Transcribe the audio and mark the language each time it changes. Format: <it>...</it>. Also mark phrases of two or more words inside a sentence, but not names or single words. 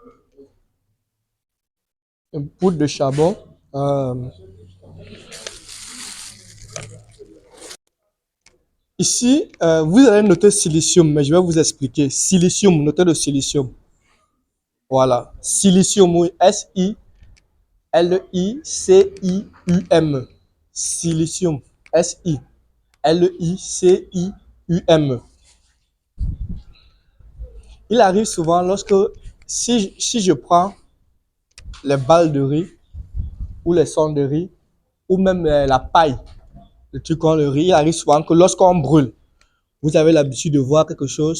<fr>Une poudre de charbon. Euh, Ici, vous allez noter silicium, mais je vais vous expliquer. Silicium, notez le silicium. Voilà. Silicium, oui. S-I-L-I-C-I-U-M. Silicium. S-I-L-I-C-I-U-M. Il arrive souvent lorsque, si je prends les balles de riz, ou les sondes de riz, ou même la paille, le truc qu'on le riz, il arrive souvent que lorsqu'on brûle, vous avez l'habitude de voir quelque chose.</fr>